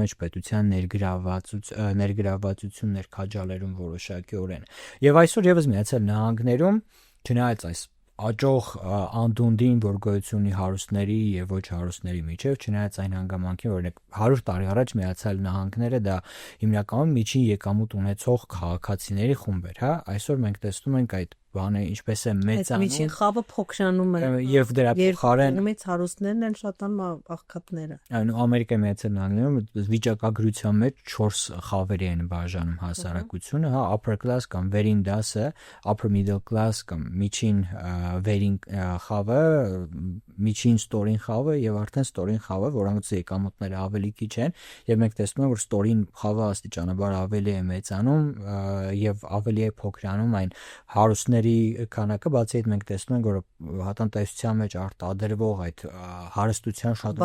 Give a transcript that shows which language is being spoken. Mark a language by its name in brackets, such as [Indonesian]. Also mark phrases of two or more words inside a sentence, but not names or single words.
[Armenian] մեջ պետության ներգրավվածություններ քաջալերում որոշակիորեն։ Եվ այսօր եւս Միացյալ Նահանգներում, չնայած այս աճող անդունդին, որ գոյություն ունի հարուստների եւ ոչ հարուստների միջեւ, չնայած այն հանգամանքին, որ 100 տարի առաջ Միացյալ Նահանգները դա հիմնականում միջին եկամուտ ունեցող քաղաքացիների խումբ էր, այսօր մենք տեսնում ենք այդ բանը ինչպես է մեծանում։ Միջին խավը փոքրանում է եւ դրա փոխարեն կողմից հարուստներն են շատանում աղքատները։ Ամերիկայի Միացյալ Նահանգներում վիճակագրության մեջ 4 խավերի են բաժանում հասարակությունը, [English] upper class [Armenian] կամ վերին դասը, [English] upper middle class [Armenian] կամ միջին վերին խավը, միջին ստորին խավը եւ արդեն ստորին խավը, որոնց եկամուտները ավելի քիչ են, եւ մենք տեսնում ենք, որ ստորին խավը աստիճանաբար ավելի է մեծանում եւ ավելի է փոքրանում այն հարուստների քանակը, բացի այդ մենք տեսնում ենք, որ տնտեսության մեջ արտադրվող այդ հարստության շատ